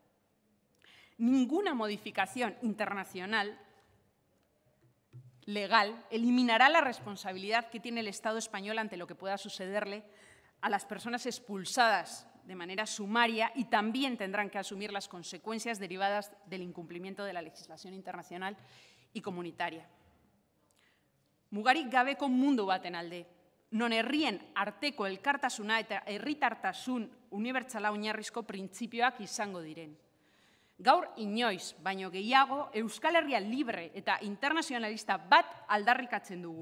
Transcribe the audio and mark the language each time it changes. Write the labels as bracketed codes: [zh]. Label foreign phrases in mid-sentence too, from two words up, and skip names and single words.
[es] Ninguna modificación internacional legal eliminará la responsabilidad que tiene el Estado español ante lo que pueda sucederle a las personas expulsadas de manera sumaria y también tendrán que asumir las consecuencias derivadas del incumplimiento de la legislación internacional y comunitaria. [eu] Mugarik gabeko mundu baten alde, non herrien arteko elkartasuna eta herritartasun unibertsala oinarrizko printzipioak izango diren. Gaur inoiz, baino gehiago, Euskal Herria libre eta internazionalista bat aldarrikatzen dugu.